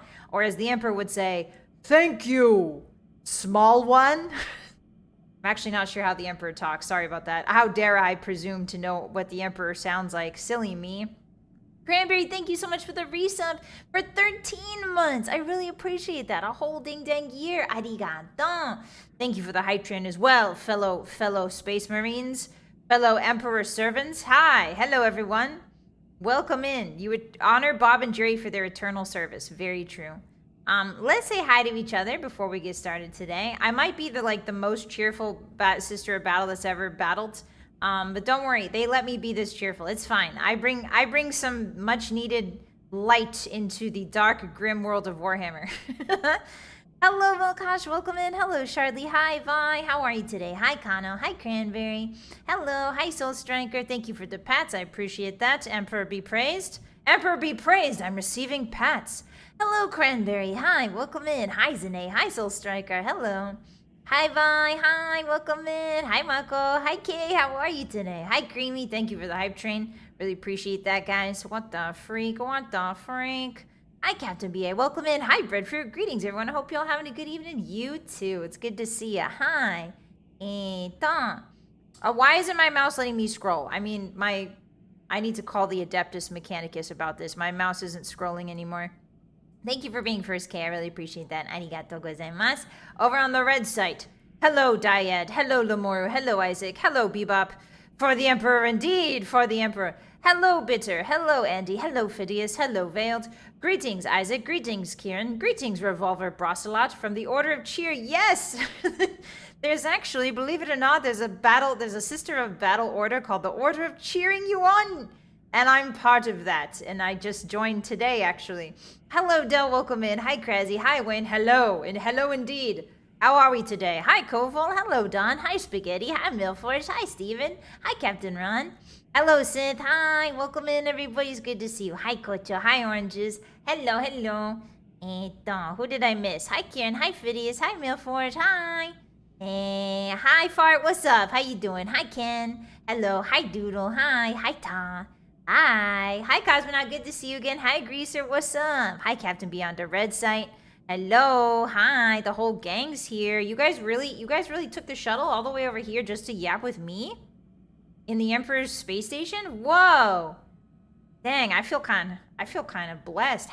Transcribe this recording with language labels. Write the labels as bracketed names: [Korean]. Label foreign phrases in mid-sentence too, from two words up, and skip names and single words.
[English] Or as the Emperor would say, thank you, small one. I'm actually not sure how the Emperor talks. Sorry about that. How dare I presume to know what the Emperor sounds like? Silly me. Cranberry, thank you so much for the resub for 13 months. I really appreciate that. A whole ding-dang year. Arigato. Thank you for the hype train as well, fellow Space Marines, fellow Emperor servants. Hi. Hello, everyone. Welcome in. You would honor Bob and Jerry for their eternal service. Very true. Let's say hi to each other before we get started today. I might be the most cheerful sister of battle that's ever battled. But don't worry, they let me be this cheerful. It's fine. I bring some much needed light into the dark, grim world of Warhammer. Hello, Volkash. Welcome in. Hello, Shardley. Hi, Vi. How are you today? Hi, Kano. Hi, Cranberry. Hello. Hi, Soul Striker. Thank you for the pats. I appreciate that. Emperor be praised. Emperor be praised. I'm receiving pats. Hello, Cranberry. Hi. Welcome in. Hi, Zane. Hi, Soul Striker. Hello. Hi, Vi. Hi. Welcome in. Hi, Mako. Hi, Kay. How are you today? Hi, Creamy. Thank you for the hype train. Really appreciate that, guys. What the freak? What the freak? Hi, Captain BA. Welcome in. Hi, Breadfruit. Greetings, everyone. I hope you're all having a good evening. You too. It's good to see ya. Hi. Why isn't my mouse letting me scroll? I mean, I need to call the Adeptus Mechanicus about this. My mouse isn't scrolling anymore. Thank you for being first, Kay. I really appreciate that. [Japanese] ありがとうございます. [English] Over on the red site. Hello, Dyad. Hello, Lamoru. Hello, Isaac. Hello, Bebop. For the Emperor, indeed. For the Emperor. Hello, Bitter. Hello, Andy. Hello, Phidias. Hello, Veiled. Greetings, Isaac. Greetings, Kieran. Greetings, Revolver Brocelot. From the Order of Cheer. Yes! There's actually, believe it or not, there's a sister of battle order called the Order of Cheering You On. And I'm part of that. And I just joined today, actually. Hello, Del. Welcome in. Hi, Crazy. Hi, Wayne. Hello. And hello indeed. How are we today? Hi, Koval. Hello, Don. Hi, Spaghetti. Hi, Milforce. Hi, Steven. Hi, Captain Ron. Hello, Sith. Hi. Welcome in, everybody. It's good to see you. Hi, Kocho. Hi, Oranges. Hello, hello. Who did I miss? Hi, Kieran. Hi, Phidias. Hi, Milforce. Hi. Hi, Fart. What's up? How you doing? Hi, Ken. Hello. Hi, Doodle. Hi. Hi, Ta. Hi. Hi, Cosmonaut. Good to see you again. Hi, Greaser. What's up? Hi, Captain Beyond the Red Site. Hello. Hi. The whole gang's here. You guys really took the shuttle all the way over here just to yap with me? In the Emperor's space station? Whoa. Dang, I feel kind of blessed.